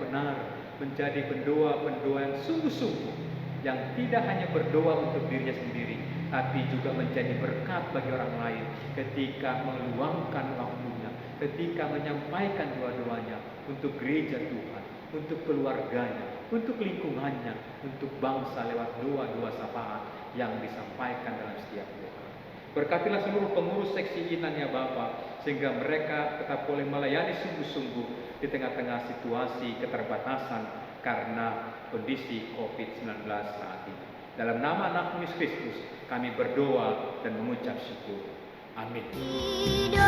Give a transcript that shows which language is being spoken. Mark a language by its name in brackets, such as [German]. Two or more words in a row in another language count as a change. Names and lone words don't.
[Indonesian] benar, menjadi pendoa-pendoa yang sungguh-sungguh, yang tidak hanya berdoa untuk dirinya sendiri, tapi juga menjadi berkat bagi orang lain ketika meluangkan waktunya, ketika menyampaikan doa-doanya untuk gereja Tuhan, untuk keluarganya, untuk lingkungannya, untuk bangsa lewat doa-doa syafaat yang disampaikan dalam setiap doa. Berkatilah seluruh pengurus seksi inang ya Bapa, sehingga mereka tetap boleh melayani sungguh-sungguh di tengah-tengah situasi keterbatasan karena kondisi COVID-19 saat ini. Dalam nama Anak Yesus Kristus kami berdoa dan mengucap syukur.